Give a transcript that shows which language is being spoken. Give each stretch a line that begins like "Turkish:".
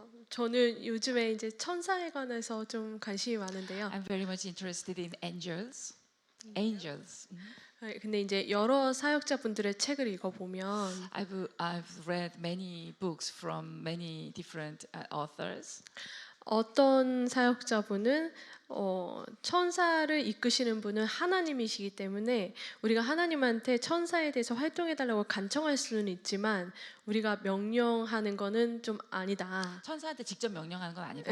Korean: 저는 요즘에 이제 천사에 관해서 좀 관심이 많은데요.
English: I'm very much interested in angels. Angels.
Korean: 근데 이제 여러 사역자분들의 책을 읽어보면
English: I've read many books from many different authors.
Korean: 어떤 사역자분은 천사를 이끄시는 분은 하나님이시기 때문에 우리가 하나님한테 천사에 대해서 활동해달라고 간청할 수는 있지만 우리가 명령하는 거는 좀 아니다. 천사한테 직접 명령하는 건 아니다.